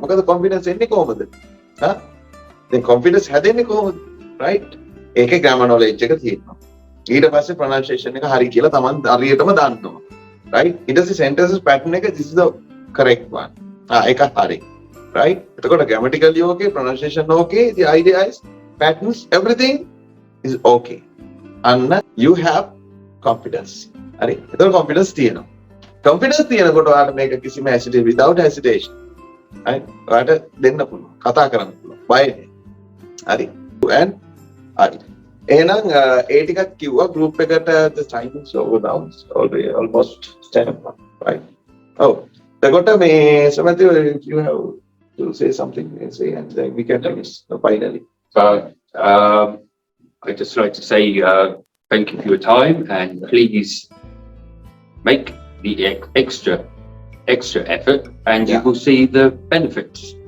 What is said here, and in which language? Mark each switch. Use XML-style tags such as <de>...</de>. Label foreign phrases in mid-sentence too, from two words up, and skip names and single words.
<si>මොකද confidence එන්නේ කොහොමද? දැන් confidence හැදෙන්නේ කොහොමද? right? ඒකේ</si> <en>grammar knowledge</en> <si>එක තියෙනවා. ඊට පස්සේ pronunciation එක හරි කියලා Taman හරියටම දන්නවා. right? ඊට පස්සේ</si> <en>sentences pattern එක this is the correct one.</en> <si>ඒක හරි. right?</si> <en>එතකොට grammatically okay, pronunciation okay, the idea is patterns, everything is okay. And you have confidence.</en> <si>හරි? එතකොට confidence තියෙනවා. Confidence තියෙනකොට ඔයාලට මේක කිසිම</si> <en>hesitation without hesitation.</en> <si>right? ඔයාලට දෙන්න පුළුවන්. කතා කරන්න පුළුවන්. බය නැහැ. හරි?</si> <en>and</en> <si>හරි. එහෙනම් ඒ ටිකක් කිව්වා group එකට</si> <en>the time is over now. It's almost 10 o'clock. right? Oh.</en> <si>එතකොට මේ</si> <en>Samathu, if you have to say something, say and then we can finish finally. I'd just like to say thank you for your time and please make the extra effort and you will see the benefits.</en>